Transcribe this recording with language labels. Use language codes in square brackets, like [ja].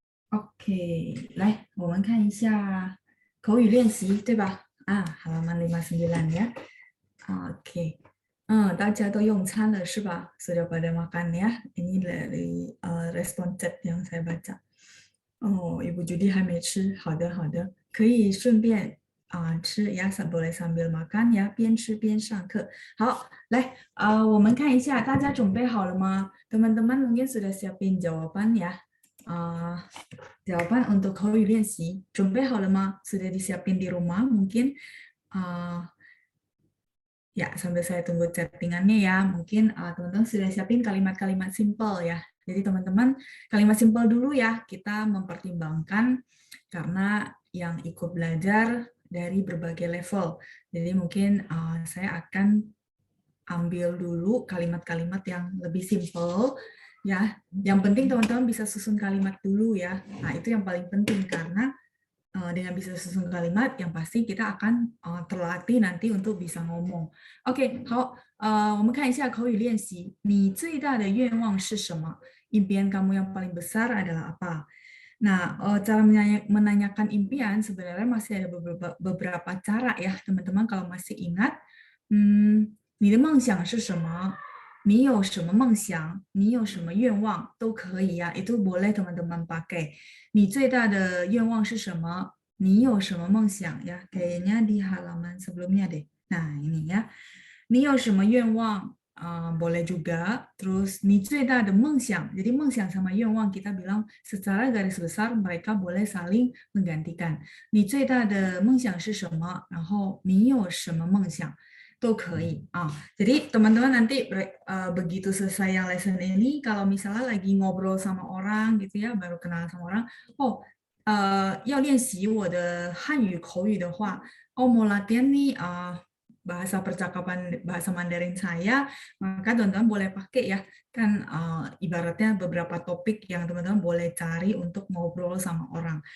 [zh] OK， 来，我们看一下口语练习，对吧？ [id] halaman 59 ya. [zh] OK， 大家都用餐了是吧？ [id] Sudah pada makan ya. Ini dari respon chat yang saya baca. [zh] Oh, Ibu Judi 还没吃，好的好的，可以顺便吃呀， [id] boleh sambil makan [zh] 呀，边吃边上课。好，来我们看一下，大家准备好了吗？ [id] Teman-teman mungkin sudah siapin jawaban ya. Jawaban untuk [zh] 口语练习，准备好了吗？ [id] Sudah disiapin di rumah mungkin. Ya, sambil saya tunggu chattingannya ya, mungkin teman-teman sudah siapin kalimat-kalimat simple ya. Jadi teman-teman, kalimat simple dulu ya, kita mempertimbangkan karena yang ikut belajar dari berbagai level. Jadi mungkin saya akan ambil dulu kalimat-kalimat yang lebih simple ya. Yang penting teman-teman bisa susun kalimat dulu ya. Nah, itu yang paling penting karena dengan bisa susun kalimat, yang pasti kita akan terlatih nanti untuk bisa ngomong. [zh] OK， 好，我们看一下口语练习。你最大的愿望是什么？ [id] Impian kamu yang paling besar adalah apa? Nah, cara menanyakan impian sebenarnya masih ada beberapa cara ya, teman-teman kalau masih ingat. [zh] 你的梦想是什么？你有什么梦想？你有什么愿望都可以呀， [id] itu boleh teman-teman pakai。 [zh] 你最大的愿望是什么？你有什么梦想呀？ [id] Kayaknya di halaman sebelumnya deh. Nah, ini ya. [zh] 你有什么愿望？ [id] boleh juga. Terus [zh] 你最大的梦想. [id] Jadi 梦想 sama 愿望 kita bilang secara garis besar mereka boleh saling menggantikan. [zh] 你最大的梦想是什么？然后你有什么梦想？都可以 [id] Jadi teman-teman nanti begitu selesai yang lesson ini, kalau misalnya lagi ngobrol sama orang gitu ya, baru kenal sama orang, [zh] 要练习我的汉语口语的话, [id] mau latihan nih bahasa percakapan bahasa Mandarin saya, maka teman-teman boleh pakai ya, kan ibaratnya beberapa topik yang teman-teman boleh cari untuk ngobrol sama orang.